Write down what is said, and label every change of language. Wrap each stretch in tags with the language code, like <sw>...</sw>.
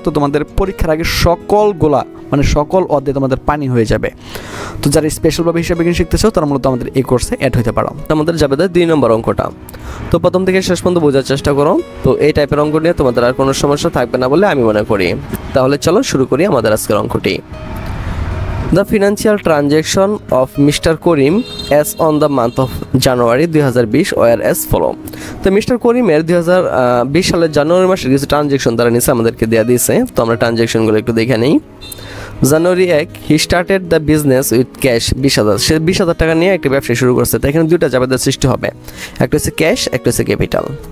<bn>তো তোমাদের পরীক্ষার আগে সকলগুলা, মানে সকল অধ্যায় তোমাদের পানি হয়ে যাবে। তো যারা স্পেশালভাবে হিসাব বিজ্ঞান শিখতে চাও, তারা মূলত আমাদের এই কোর্সে অ্যাড হতে পারো। আমাদের জাবেদা 2 নম্বর অঙ্কটা। তো প্রথম থেকে শেষ পর্যন্ত বোঝার চেষ্টা করো। তো এই টাইপের অঙ্ক নিয়ে তোমাদের আর কোনো সমস্যা থাকবে না বলে আমি মনে করি। তাহলে চলো শুরু করি আমাদের আজকের অঙ্কটি।</bn> <en>The financial transaction of Mr. Karim as on the month of January 2020 were as follow.</en> <bn>তো মিস্টার করিমের 2020 সালের জানুয়ারি মাসের কিছু ট্রানজ্যাকশন তারা নিচে আমাদেরকে দেওয়া দিয়েছে। তো আমরা ট্রানজ্যাকশনগুলো একটু দেখে নিই। জানুয়ারি 1</bn> <en>he started the business with cash</en> <bn>20,000। সে 20,000 টাকা নিয়ে একটা ব্যবসা শুরু করছে। তো এখানে দুইটা জাবেদার সৃষ্টি হবে, একটা হচ্ছে ক্যাশ, একটা হচ্ছে ক্যাপিটাল।</bn>